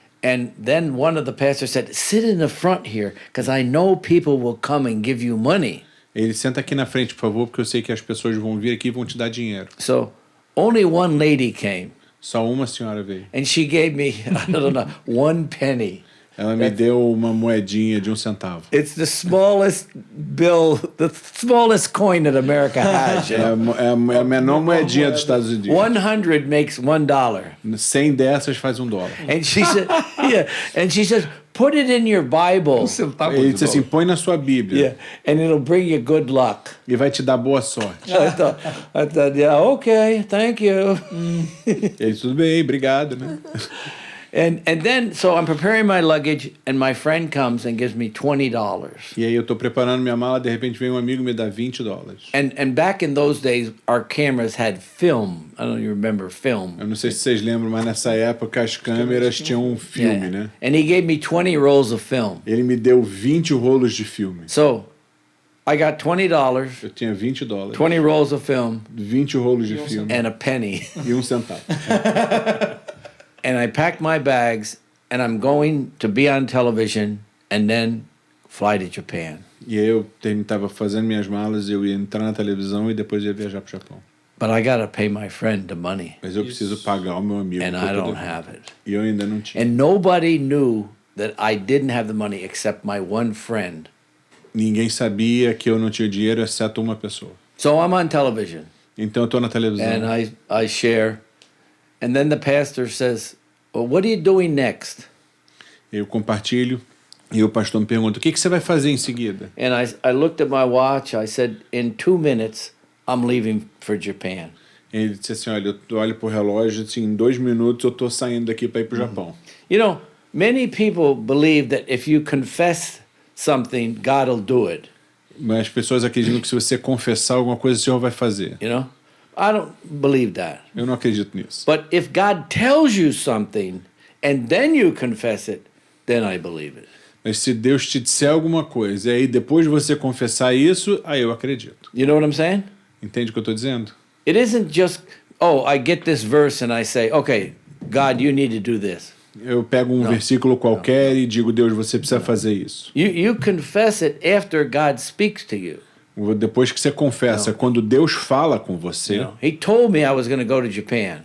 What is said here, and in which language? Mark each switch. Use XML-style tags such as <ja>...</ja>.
<en>And then one of the pastors said, "Sit in the front here, because I know people will come and give you money."</en> <pt>Ele senta aqui na frente, por favor, porque eu sei que as pessoas vão vir aqui e vão te dar dinheiro.</pt> <en>So only one lady came,</en> <pt>Só uma senhora veio.</pt> <en>and she gave me, I don't know, 1 penny.</en> <pt>Ela me deu uma moedinha de 1 centavo.</pt> <en>It's the smallest bill, the smallest coin that America has. You</en> <pt>É</pt> <en>know?</en> <pt>a menor moedinha dos Estados Unidos.</pt> <en>100 makes $1.</en> <pt>100 dessas faz $1.</pt> <en>And she said, yeah. And she says, put it in your Bible.</en> <pt>Centavo Ele de disse assim, dólar. põe na sua Bíblia</pt> <en>Yeah. And it'll bring you good luck.</en> <pt>e vai te dar boa sorte.</pt> <en>I thought, yeah, okay, thank you.</en> <pt>Ele, tudo bem, obrigado, né?</pt> <en>And then, so I'm preparing my luggage, and my friend comes and gives me $20.</en> <pt>E aí eu tô preparando minha mala, de repente vem um amigo e me dá $20.</pt> <en>And back in those days, our cameras had film. I don't know if you remember film.</en> <pt>Eu não sei se vocês lembram, mas nessa época as câmeras tinham um filme, né?</pt> <en>And he gave me 20 rolls of film.</en> <pt>Ele me deu 20 rolos de filme.</pt> <en>So I got $20,</en> <pt>Eu tinha $20,</pt> <en>20 rolls of film,</en> <pt>20 rolos de filme</pt> <en>and a penny.</en> <pt>e 1 centavo.</pt> <en>And I packed my bags, and I'm going to be on television and then fly to Japan.</en> <pt>E aí eu tava fazendo minhas malas, eu ia entrar na televisão e depois ia viajar pro Japão.</pt> <en>But I got to pay my friend the money,</en> <pt>Mas eu preciso pagar o meu amigo.</pt> <en>and</en> <pt>que eu</pt> <en>I</en> <pt>tô</pt> <en>don't</en> <pt>devendo.</pt> <en>have it.</en> <pt>E eu ainda não tinha.</pt> <en>And nobody knew that I didn't have the money except my one friend.</en> <pt>Ninguém sabia que eu não tinha dinheiro, exceto uma pessoa.</pt> <en>So I'm on television,</en> <pt>Então eu tô na televisão.</pt> <en>and I share. And then the pastor says, well, what are you doing next?</en> <pt>Eu compartilho e o pastor me pergunta, o que você vai fazer em seguida?</pt> <en>And I looked at my watch. I said, in 2 minutes, I'm leaving for Japan.</en> <pt>Ele disse assim, olha, eu olho pro relógio, assim, em 2 minutos eu tô saindo daqui para ir pro Japão.</pt> <en>You know, many people believe that if you confess something, God will do it.</en> <pt>Mas as pessoas acreditam que se você confessar alguma coisa, o Senhor vai fazer.</pt> <en>You know, I don't believe that.</en> <pt>Eu não acredito nisso.</pt> <en>But if God tells you something and then you confess it, then I believe it.</en> <pt>Mas se Deus te disser alguma coisa e aí depois de você confessar isso, aí eu acredito.</pt> <en>You know what I'm saying?</en> <pt>Entende o que eu tô dizendo?</pt> <en>It isn't just, oh, I get this verse and I say, okay, God, you need to do this.</en> <pt>Eu pego um versículo qualquer e digo, Deus, você precisa fazer isso.</pt> <en>You confess it after God speaks to you.</en> <pt>Depois que você confessa, quando Deus fala com você,</pt> <en>You know, He told me I was going to go to Japan,</en>